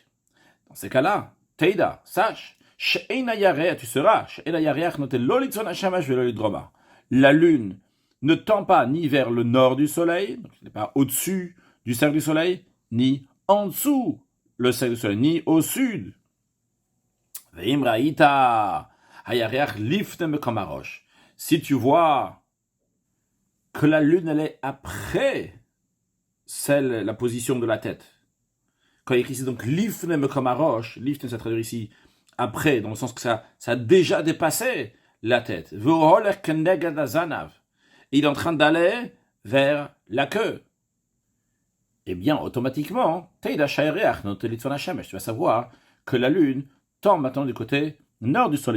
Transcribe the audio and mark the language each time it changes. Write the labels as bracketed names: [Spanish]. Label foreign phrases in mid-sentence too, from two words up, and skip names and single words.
[French] Dans ces cas-là, Teida, sache, tu seras, la lune ne tend pas ni vers le nord du soleil, donc ce n'est pas au-dessus du cercle du soleil, ni en dessous le cercle du soleil, ni au sud. Si tu vois que la lune elle est après la position de la tête, quand il y a ici donc [Hebrew] לפני הראש, [French] lifne ça traduit ici après, dans le sens que ça a déjà dépassé la tête. Il est en train d'aller vers la queue. Eh bien, automatiquement, tu vas savoir que la lune tend maintenant du côté nord du soleil.